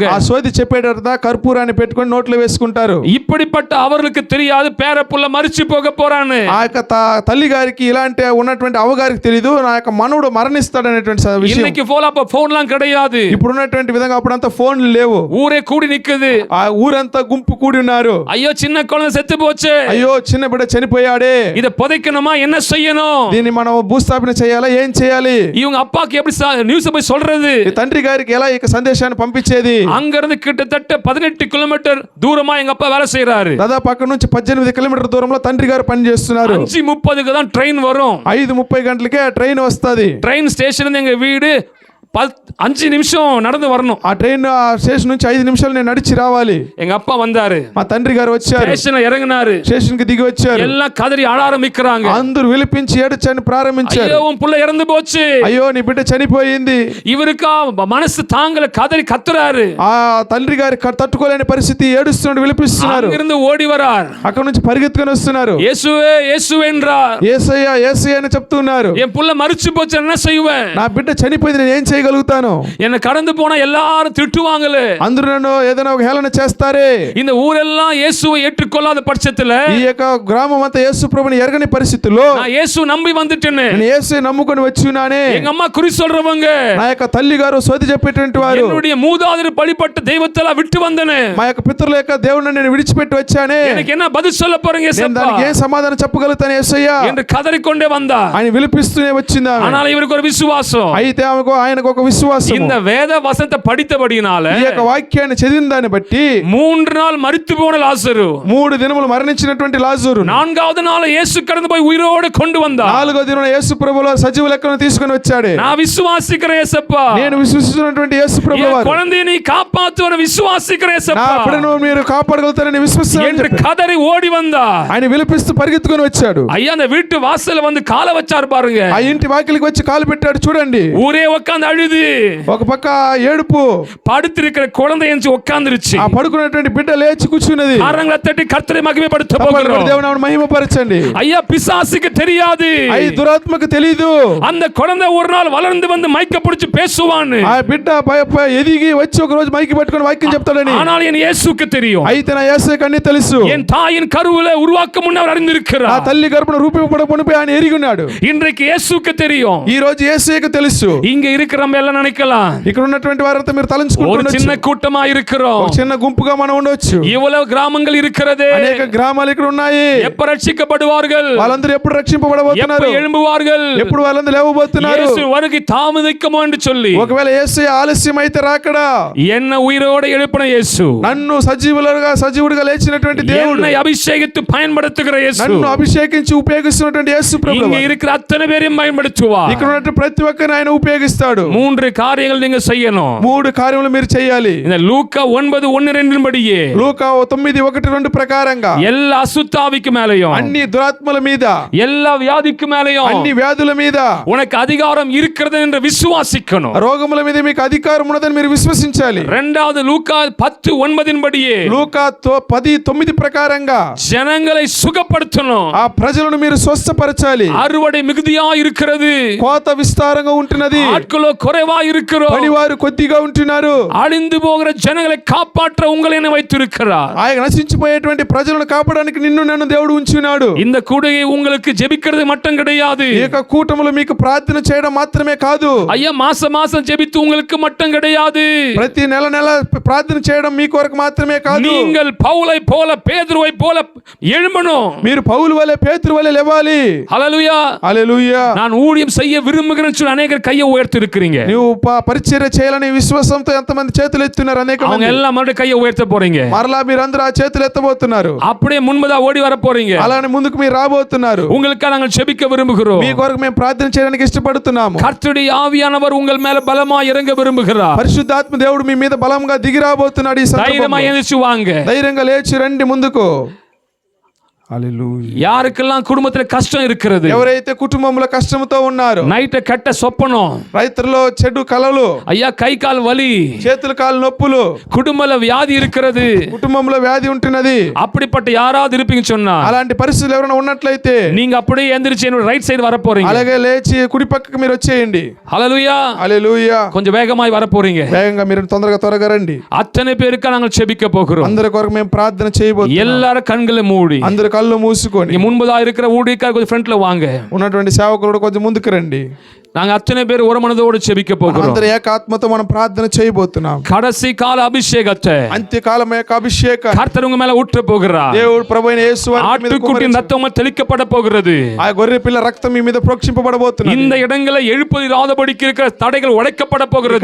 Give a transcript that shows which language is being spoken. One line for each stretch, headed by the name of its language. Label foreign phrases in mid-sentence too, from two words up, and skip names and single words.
Telugu: ఆ సోది చెప్పేటప్పుడు కర్పూరాన్ని పెట్టుకొని నోట్లో వేసుకుంటారు.
Tamil: இப்படிப்பட்ட அவர்களுக்கு தெரியாது பேரப்புள்ள மரிச்சு போக போறான்னு.
Telugu: ఆ యొక్క తల్లి గారికి ఇలాంటి ఉన్నటువంటి అవ్వగారికి తెలియదు నా యొక్క మనవుడు మరణిస్తాడనేటువంటి విషయం.
Tamil: இன்னைக்கு ఫోన్லாம் கிடையாது.
Telugu: ఇప్పుడు ఉన్నటువంటి విధంగా అప్పుడంతా ఫోన్లు లేవు.
Tamil: ஊரே கூடி நிக்குது.
Telugu: ఆ ఊరంతా గుంపు కూడి ఉన్నారు.
Tamil: ஐயோ, சின்ன குழந்தை செத்து போச்சு.
Telugu: అయ్యో, చిన్న బిడ్డ చనిపోయాడే.
Tamil: இத புதைக்கணுமா, என்ன செய்யணும்?
Telugu: దీన్ని మనం భూస్థాపన చేయాలా, ఏం చేయాలి?
Tamil: இவங்க அப்பாக்கு எப்படி நியூஸ் போய் சொல்றது?
Telugu: ఈ తండ్రి గారికి ఎలా ఈ సందేశాన్ని పంపించేది?
Tamil: அங்க இருந்து கிட்டத்தட்ட 18 கிலோமீட்டர் தூரமா எங்க அப்பா வேலை செய்யறாரு.
Telugu: దాదాపు అక్కడ నుంచి 18 కిలోమీటర్ల దూరంలో తండ్రి గారు పని చేస్తున్నారు.
Tamil: 5:30க்கு தான் ட்ரெயின் வரும்.
Telugu: 5:30 గంటలకే ట్రైన్ వస్తది.
Tamil: ட்ரெயின் ஸ்டேஷன் எங்க வீடு 5 நிமிஷம் நடந்து வரணும்.
Telugu: ఆ ట్రైన్ ఆ స్టేషన్ నుంచి 5 నిమిషాలు నేను నడిచి రావాలి.
Tamil: எங்க அப்பா வந்தாரு.
Telugu: మా తండ్రి గారు వచ్చారు.
Tamil: ஸ்டேஷன்ல இறங்கினாரு.
Telugu: స్టేషన్ కి దిగి వచ్చారు.
Tamil: எல்லாம் கதறி அழ ஆரம்பிக்கிறாங்க.
Telugu: అందరూ విలిపించి ఏడ్చని ప్రారంభించారు.
Tamil: ஐயோ, உன் புள்ள இறந்து போச்சு.
Telugu: అయ్యో, నీ బిడ్డ చనిపోయింది.
Tamil: இவருக்கா மனசு தாங்கல, கதறி கத்துறாரு.
Telugu: ఆ తండ్రి గారి తట్టుకోలేని పరిస్థితి, ఏడుస్తున్నాడు, విలిపిస్తున్నారు.
Tamil: அங்கிருந்து ஓடி வரார்.
Telugu: అక్కడ నుంచి పరిగెత్తుకొని వస్తున్నారు.
Tamil: இயேசுவே இயேசுவே என்றார்.
Telugu: యేసయ్య యేసయ్య అని చెప్తున్నారు.
Tamil: என் புள்ள மரிச்சு போச்சு, என்ன செய்வேன்?
Telugu: నా బిడ్డ చనిపోయింది, నేను ఏం చేయగలుగుతాను?
Tamil: என்ன கடந்து போனா எல்லாரும் திட்டுவாங்களே.
Telugu: అందరూ నన్ను ఏదైనా ఒక హేళన చేస్తారే.
Tamil: இந்த ஊரெல்லாம் இயேசுவை ஏற்றுக்கொள்ளாத பட்சத்துல,
Telugu: ఈ యొక్క గ్రామం అంతా యేసు ప్రభుని ఎరగని పరిస్థితుల్లో
Tamil: நான் இயேசு நம்பி வந்துட்டேன்னு
Telugu: నేను యేసు నమ్ముకొని వచ్చి ఉన్నానే.
Tamil: எங்க అమ్మ குறி சொல்றவங்க,
Telugu: నా యొక్క తల్లి గారు సోది చెప్పేటువంటి వారు,
Tamil: என்னுடைய மூதாதையர் பழிபட்ட தெய்வத்தெல்லாம் விட்டு வந்தனே.
Telugu: మా యొక్క పితరుల యొక్క దేవుని నేను విడిచిపెట్టి వచ్చానే.
Tamil: எனக்கு என்ன பதில் சொல்ல போறீங்க
Telugu: నేను
Tamil: ஏசப்பா
Telugu: దానికి ఏం సమాధానం చెప్పగలుగుతాను యేసయ్య
Tamil: என்று కదరికొండే வந்தா.
Telugu: ఆయన విలిపిస్తూనే వచ్చింది.
Tamil: ஆனால் இவருக்கு ஒரு விசுவாசம்.
Telugu: అయితే ఆయనకు ఒక విశ్వాసం.
Tamil: இந்த வேத வசனத்தை படித்தபடினால
Telugu: ఈ యొక్క వాక్యాన్ని చదివిన దాన్ని బట్టి
Tamil: 3 நாள் மரித்து போன லாசரு
Telugu: 3 దినములు మరణించినటువంటి లాజరు
Tamil: 4வது நாள் இயேசு கடந்து போய் உயிரோடு கொண்டு வந்தார்.
Telugu: 4వ దినాన యేసు ప్రభువు సజీవ లెక్కను తీసుకొని వచ్చాడే.
Tamil: நான் விசுவாசிக்கிறேன் ஏசப்பா.
Telugu: నేను విశ్వసిస్తున్నటువంటి యేసు ప్రభువు
Tamil: என் குழந்தையை நீ காப்பாத்துவன விசுவாசிக்கிறேன்
Telugu: నా
Tamil: ஏசப்பா
Telugu: బిడ్డను మీరు కాపాడగలుగుతారని విశ్వసిస్తున్నాను
Tamil: என்று கதறி ஓடி வந்தார்.
Telugu: ఆయన విలిపిస్తూ పరిగెత్తుకొని వచ్చాడు.
Tamil: ஐயா, அந்த வீட்டு வாசல்ல வந்து காலை வச்சார் பாருங்க.
Telugu: ఆ ఇంటి వాకిలికి వచ్చి కాలు పెట్టాడు చూడండి.
Tamil: ஊரே உட்கார்ந்து அழுது
Telugu: ఒక పక్క ఏడుపు,
Tamil: படுத்திருக்கிற குழந்தை எஞ்சி உட்கார்ந்துருச்சு.
Telugu: ఆ పడుకున్నటువంటి బిడ్డ లేచి కూర్చున్నది.
Tamil: கரங்களை தட்டி கர்த்தரை மகிமைப்படுத்த
Telugu: చప్పట్లు కొట్టి
Tamil: போகிறோம்.
Telugu: దేవుని నామమును మహిమపరచండి.
Tamil: ஐயா, பிசாசுக்கு தெரியாது
Telugu: ఈ దురాత్మకు తెలీదు
Tamil: அந்த குழந்தை ஒரு நாள் வளர்ந்து வந்து மைக்க பிடிச்சு பேசுவான்னு.
Telugu: ఆ బిడ్డ ఎదిగి వచ్చి ఒక రోజు మైకి పట్టుకొని వాక్యం చెప్తాడని.
Tamil: ஆனால் என் இயேசுவுக்கு தெரியும்.
Telugu: అయితే నా యేసుకి అన్ని తెలుసు.
Tamil: என் தாயின் கருவிலே உருவாக்க முன்ன அவர்
Telugu: ఆ
Tamil: அறிந்திருக்கிறார்.
Telugu: తల్లి గర్భన రూపింపబడపై ఆయన ఎరిగి ఉన్నాడు.
Tamil: இன்றைக்கு இயேசுவுக்கு தெரியும்.
Telugu: ఈ రోజు యేసుకి తెలుసు.
Tamil: இங்க இருக்கிற நம்ம எல்லாம் நினைக்கலாம்,
Telugu: ఇక్కడ ఉన్నటువంటి వారంతా మీరు
Tamil: ஒரு
Telugu: తలంచుకుంటున్నారు.
Tamil: சின்ன கூட்டமா இருக்கிறோம்,
Telugu: ఒక చిన్న గుంపుగా మనం ఉండొచ్చు.
Tamil: இவ்வளவு கிராமங்கள் இருக்கிறது,
Telugu: అనేక గ్రామాలు ఇక్కడ ఉన్నాయి.
Tamil: எப்ப ரட்சிக்கப்படுவார்கள்,
Telugu: వాళ్ళందరూ ఎప్పుడు
Tamil: எப்ப
Telugu: రక్షింపబడబోతున్నారు,
Tamil: எழும்புவார்கள்,
Telugu: ఎప్పుడు వాళ్ళందరూ లేవబోతున్నారు.
Tamil: இயேசு வருகை தாமதிக்குமோ என்று சொல்லி
Telugu: ఒకవేళ యేసు ఆలస్యం అయితే రాకడా,
Tamil: என்ன உயிரோட எழுப்பின இயேசு,
Telugu: నన్ను సజీవుడిగా లేచినటువంటి దేవుడు,
Tamil: என்னை அபிஷேகித்து பயன்படுத்துகிற இயேசு,
Telugu: నన్ను అభిషేకించి ఉపయోగిస్తున్నటువంటి యేసు ప్రభువు
Tamil: இங்க இருக்கிற அத்தனை பேரையும் பயன்படுத்துவார்.
Telugu: ఇక్కడ ఉన్న ప్రతి ఒక్కరిని ఆయన ఉపయోగిస్తాడు.
Tamil: 3 காரியங்கள் நீங்க செய்யணும்.
Telugu: 3 కార్యములు మీరు చేయాలి.
Tamil: இந்த லூக்கா 9:1-2 படியே
Telugu: లూకా 9:1-2 ప్రకారంగా
Tamil: எல்லா அசுத்தாவிக்கு மேலயும்,
Telugu: అన్ని దురాత్మల మీద,
Tamil: எல்லா வியாதிக்கு மேலயும்
Telugu: అన్ని వ్యాధుల మీద,
Tamil: உனக்கு அதிகாரம் இருக்கிறது என்று விசுவாசிக்கணும்.
Telugu: రోగముల మీద మీకు అధికారం ఉన్నదని మీరు విశ్వసించాలి.
Tamil: இரண்டாவது லூக்கா 10:9 படியே
Telugu: లూకా 10:9 ప్రకారంగా
Tamil: ஜனங்களை சுகப்படுத்தணும்.
Telugu: ఆ ప్రజలను మీరు స్వస్థపరచాలి.
Tamil: அறுவடை மிகுதியா இருக்கிறது,
Telugu: కోత విస్తారంగా ఉంటున్నది,
Tamil: ஆட்களோ குறைவா இருக்கிறோம்,
Telugu: పనివారు కొద్దిగా ఉంటున్నారు.
Tamil: அழிந்து போகிற ஜனங்களை காப்பாற்ற உங்களை வைத்திருக்கிறார்.
Telugu: ఆయన నశించిపోయేటువంటి ప్రజలను కాపాడడానికి నిన్ను నన్ను దేవుడు ఉంచున్నాడు.
Tamil: இந்த கூடையை உங்களுக்கு ஜெபிக்கிறது மட்டும் கிடையாது.
Telugu: ఈ యొక్క కూటములు మీకు ప్రార్థన చేయడం మాత్రమే కాదు.
Tamil: ஐயா, மாசம் மாசம் ஜெபித்து உங்களுக்கு மட்டும் கிடையாது.
Telugu: ప్రతి నెల ప్రార్థన చేయడం మీ కొరకు మాత్రమే కాదు.
Tamil: நீங்கள் பவுலை போல பேதுருவை போல எழும்பணும்.
Telugu: మీరు పౌలు వలె పేతురు వలె లేవాలి.
Tamil: ஹல்லேலூயா.
Telugu: హల్లెలూయా.
Tamil: நான் ஊழியம் செய்ய விரும்புகிறேன்னு சொல்லி அநேகர் கையை உயர்த்தி இருக்கிறீங்க.
Telugu: నువ్వు పరిచర్య చేయాలని విశ్వాసంతో ఎంతమంది చేతులు ఎత్తున్నారు? అనేక
Tamil: அவங்க
Telugu: మంది.
Tamil: எல்லாம் மறுபடியும் கையை உயர்த்த போறீங்க.
Telugu: మరలా మీరందరూ ఆ చేతులు ఎత్తబోతున్నారు.
Tamil: அப்படியே முன்பதா ஓடி வர போறீங்க.
Telugu: అలానే ముందుకు మీరు రాబోతున్నారు.
Tamil: உங்களுக்காக நாங்கள் ஜெபிக்க விரும்புகிறோம்.
Telugu: మీ కొరకు మేము ప్రార్థన చేయడానికి ఇష్టపడుతున్నాము.
Tamil: கர்த்தருடைய ஆவியானவர் உங்கள் மேல பலமா இறங்க விரும்புகிறார்.
Telugu: పరిశుద్ధాత్మ దేవుడు మీ మీద బలంగా దిగి రాబోతున్నాడు. ఈ
Tamil: தைரியமா
Telugu: సందర్భంలో
Tamil: எழுந்திருச்சு வாங்க.
Telugu: ధైర్యంగా లేచి రండి ముందుకు. హల్లెలూయా.
Tamil: யாருக்கெல்லாம் குடும்பத்துல கஷ்டம் இருக்கிறது,
Telugu: ఎవరైతే కుటుంబంలో కష్టంతో ఉన్నారు,
Tamil: நைட்ட கட்ட சொப்பனம்,
Telugu: రైతుల్లో చెడు కలలు,
Tamil: ஐயா கை கால் வலி,
Telugu: చేతులు కాలు నొప్పులు,
Tamil: குடும்பல வியாதி இருக்கிறது,
Telugu: కుటుంబంలో వ్యాధి ఉంటున్నది,
Tamil: அப்படிப்பட்ட யாராவது இருப்பீங்கன்னு சொன்னா
Telugu: అలాంటి పరిస్థితులు ఎవరైనా ఉన్నట్లయితే
Tamil: நீங்க அப்படியே எந்திரிச்சு என்னோட
English: right side
Tamil: வர போறீங்க.
Telugu: అలాగే లేచి కుడి పక్కకు మీరు వచ్చేయండి.
Tamil: ஹல்லேலூயா.
Telugu: హల్లెలూయా.
Tamil: கொஞ்சம் வேகமாய் வர போறீங்க.
Telugu: వేగంగా మీరు త్వరగా రండి.
Tamil: அத்தனை பேருக்கு நாங்கள் செபிக்க போகிறோம்.
Telugu: అందరి కొరకు మేము ప్రార్థన చేయబోతున్నాం.
Tamil: எல்லாரும் கண்களை மூடி
Telugu: అందరు కళ్ళు మూసుకొని
Tamil: நீங்க முன்பதா இருக்கிற ஊழியக்காரர் கொஞ்சம் ஃப்ரண்ட்ல வாங்க.
Telugu: ఉన్నటువంటి సేవకులు కొంచెం ముందుకు రండి.
Tamil: நாங்க அத்தனை பேர் ஒரு மனதோடு செபிக்க போகிறோம்.
Telugu: అందరూ ఏకాత్మతో మనం ప్రార్థన చేయబోతున్నాం.
Tamil: கடைசி கால அபிஷேகத்தை
Telugu: అంత్యకాలం యొక్క అభిషేకం
Tamil: கர்த்தர் உங்க மேல ஊற்ற போகிறார்.
Telugu: దేవుడు ప్రభువైన యేసు వారి మీద
Tamil: ஆட்டுக்குட்டியின் ரத்தம் தெளிக்கப்பட போகிறது.
Telugu: ఆ గొర్రె పిల్ల రక్తం మీ మీద ప్రోక్షింపబడబోతున్నది.
Tamil: இந்த இடங்களை எழுப்புதிராதபடிக்கு இருக்கிற தடைகள் உடைக்கப்பட போகிறது.